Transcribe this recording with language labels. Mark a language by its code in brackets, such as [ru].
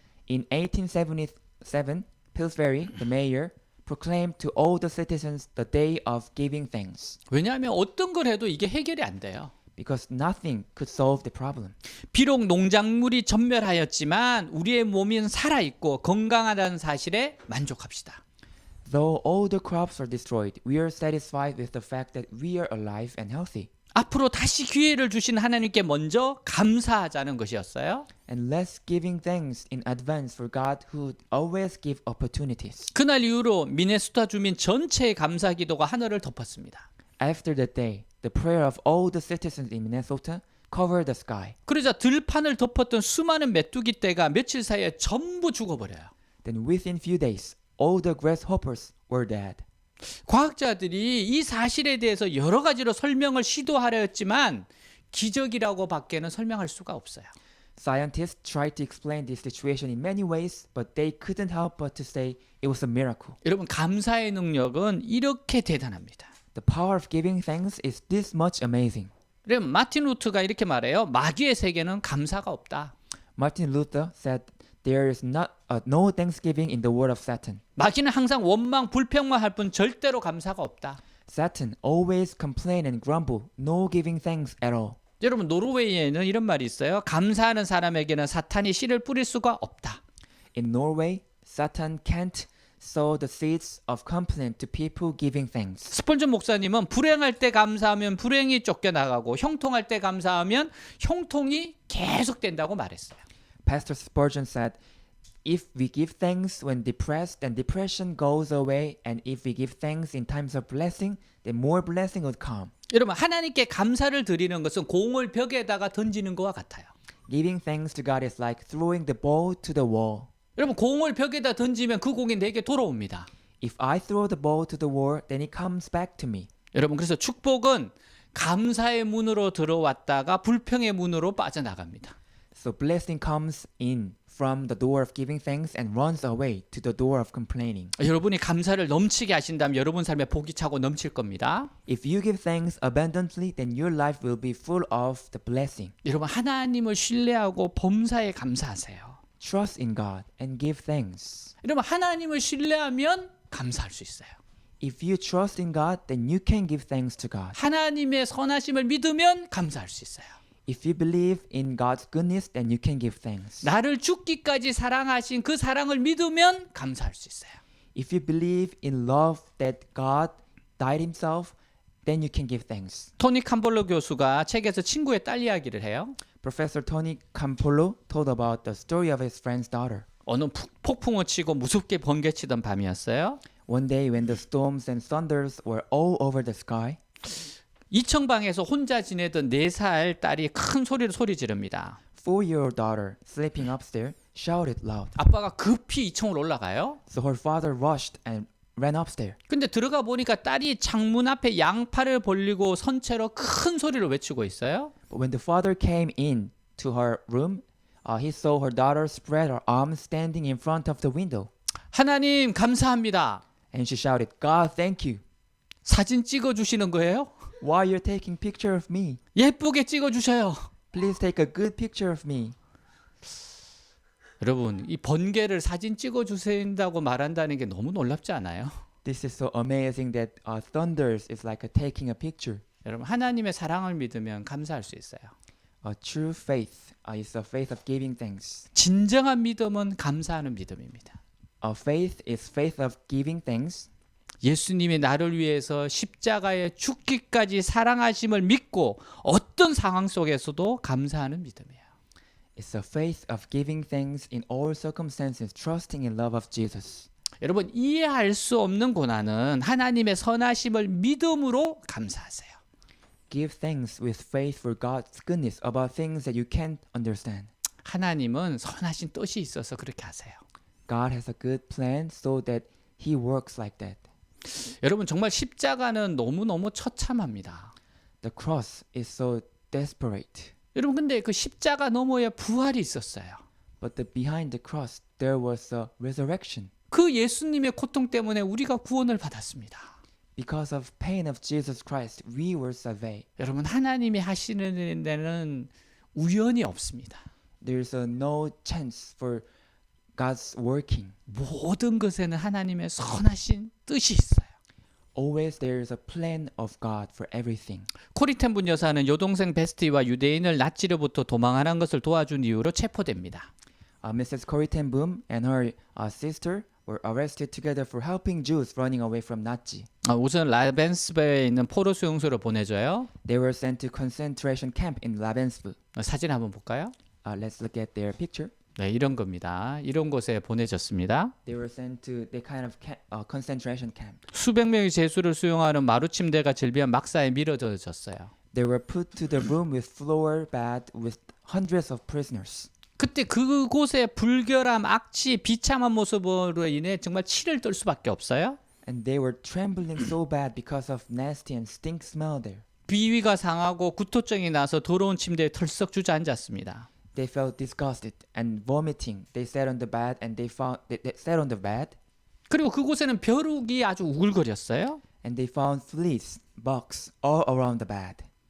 [en] In 1877, Pillsbury, the mayor, proclaimed to all the citizens the day of giving thanks, [ko] 왜냐하면 어떤 걸 해도 이게 해결이 안 돼요. [en] because nothing could solve the problem. [ko] 비록 농작물이 전멸하였지만 우리의 몸은 살아있고 건강하다는 사실에 만족합시다. [en] Though all the crops are destroyed, we are satisfied with the fact that we are alive and healthy. [ko] 앞으로 다시 기회를 주신 하나님께 먼저 감사하자는 것이었어요. [en] And let's giving thanks in advance for God who always give opportunities. [ko] 그날 이후로 미네소타 주민 전체의 감사 기도가 하늘을 덮었습니다. [en] After that day, the prayer of all the citizens in Minnesota covered the sky. [ko] 그러자 들판을 덮었던 수많은 메뚜기 떼가 며칠 사이에 전부 죽어버려요. [en] Then within few days, all the grasshoppers were dead. [ko] 과학자들이 이 사실에 대해서 여러 가지로 설명을 시도하려 했지만 기적이라고 밖에는 설명할 수가 없어요. [en] Scientists tried to explain this situation in many ways, but they couldn't help but to say it was a miracle. [ko] 여러분, 감사의 능력은 이렇게 대단합니다. [en] The power of giving thanks is this much amazing. [ko] 그럼 마틴 루트가 이렇게 말해요. 마귀의 세계는 감사가 없다. [en] Martin Luther said there is no thanksgiving in the word of Satan. [ko] 마귀는 항상 원망, 불평만 할 뿐 절대로 감사가 없다. [en] Satan always complain and grumble, no giving thanks at all. [ko] 여러분, 노르웨이에는 이런 말이 있어요. 감사하는 사람에게는 사탄이 씨를 뿌릴 수가 없다. [en] In Norway, Satan can't sow the seeds of complaint to people giving thanks. [ko] 스펄전 목사님은 불행할 때 감사하면 불행이 쫓겨나가고 형통할 때 감사하면 형통이 계속된다고 말했어요. [en] Pastor Spurgeon said, if we give thanks when depressed, then depression goes away, and if we give thanks in times of blessing, then more blessing would come. [ko] 여러분, 하나님께 감사를 드리는 것은 공을 벽에다가 던지는 것과 같아요. [en] Giving thanks to God is like throwing the ball to the wall. [ko] 여러분, 공을 벽에다 던지면 그 공이 내게 돌아옵니다. [en] If I throw the ball to the wall, then it comes back to me. [ko] 여러분, 그래서 축복은 감사의 문으로 들어왔다가 불평의 문으로 빠져나갑니다. [en] So blessing comes in from the door of giving thanks and runs away to the door of complaining. [ko] 여러분이 감사를 넘치게 하신다면 여러분 삶에 복이 차고 넘칠 겁니다. [en] If you give thanks abundantly, then your life will be full of the blessing. [ko] 여러분, 하나님을 신뢰하고 범사에 감사하세요. [en] Trust in God and give thanks. [ko] 여러분, 하나님을 신뢰하면 감사할 수 있어요. [en] If you trust in God, then you can give thanks to God. [ko] 하나님의 선하심을 믿으면 감사할 수 있어요. [en] If you believe in God's goodness, then you can give thanks. [ko] 나를 죽기까지 사랑하신 그 사랑을 믿으면 감사할 수 있어요. [en] If you believe in love that God died himself, then you can give thanks. [ko] 토니 캄볼로 교수가 책에서 친구의 딸 이야기를 해요. [en] Professor Tony Campolo told about the story of his friend's daughter. [ko] 어느 폭풍을 치고 무섭게 번개치던 밤이었어요. [en] One day when the storms and thunders were all over the sky, [ko] 2층방에서 혼자 지내던 4살 딸이 큰 소리로 소리 지릅니다. [en] 4-year-old daughter sleeping upstairs shouted loud. [ko] 아빠가 급히 2층으로 올라가요. [en] So her father rushed and ran upstairs. [ko] 근데 들어가 보니까 딸이 창문 앞에 양팔을 벌리고 선 채로 큰 소리로 외치고 있어요. [en] But when the father came in to her room, he saw her daughter spread her arms standing in front of the window. [ko] 하나님 감사합니다. [en] And she shouted, God, thank you. [ko] 사진 찍어 주시는 거예요? [en] Why you're taking picture of me? [ko] 예쁘게 찍어 주셔요. [en] Please take a good picture of me. [ko] 여러분, 이 번개를 사진 찍어 주신다고 말한다는 게 너무 놀랍지 않아요? [en] This is so amazing that thunders is like taking a picture. [ko] 여러분, 하나님의 사랑을 믿으면 감사할 수 있어요. [en] A true faith is a faith of giving thanks. [ko] 진정한 믿음은 감사하는 믿음입니다. [en] A faith is faith of giving thanks. [ko] 예수님이 나를 위해서 십자가에 죽기까지 사랑하심을 믿고 어떤 상황 속에서도 감사하는 믿음이에요. [en] It's a faith of giving thanks in all circumstances, trusting in love of Jesus. [ko] 여러분, 이해할 수 없는 고난은 하나님의 선하심을 믿음으로 감사하세요. [en] Give thanks with faith for God's goodness about things that you can't understand. [ko] 하나님은 선하신 뜻이 있어서 그렇게 하세요. [en] God has a good plan so that He works like that. [ko] 여러분 정말 십자가는 너무너무 처참합니다. [en] The cross is so desperate. [ko] 여러분 근데 그 십자가 너머에 부활이 있었어요. [en] But behind the cross there was a resurrection. [ko] 그 예수님의 고통 때문에 우리가 구원을 받았습니다. [en] Because of pain of Jesus Christ, we were saved. [ko] 여러분 하나님이 하시는 데는 우연이 없습니다. [en] There's no chance for God's working. [ko] 모든 것에는 하나님의 선하신 뜻이 있어요. [en] Always there's a plan of God for everything. [ko] 코리텐분 여사는 여동생 베스티와 유대인을 나치로부터 도망하는 것을 도와준 이유로 체포됩니다. [en] Mrs. Corrie ten Boom and her sister were arrested together for helping Jews running away from Nazi. [ko] 우선 라벤스베에 있는 포로 수용소로 보내줘요. [en] They were sent to concentration camp in Ravensbrück. [ko] 사진 한번 볼까요? [en] Let's look at their picture. [ko] 네, 이런 겁니다. 이런 곳에 보내졌습니다. [en] They were sent to the kind of concentration camp. [ko] 수백 명의 죄수를 수용하는 마루 침대가 질비한 막사에 밀어졌어요. [en] They were put to the room with floor bed with hundreds of prisoners. [ko] 그때 그곳의 불결함, 악취, 비참한 모습으로 인해 정말 치를 떨 수밖에 없어요. [en] And they were trembling so bad because of nasty and stink smell there. [ko] 비위가 상하고 구토증이 나서 더러운 침대에 털썩 주저앉았습니다. [en] They felt disgusted and vomiting. They sat on the bed and they sat on the bed. [ko] 그리고 그곳에는 벼룩이 아주 우글거렸어요. [en] And they found fleas, bugs all around the bed.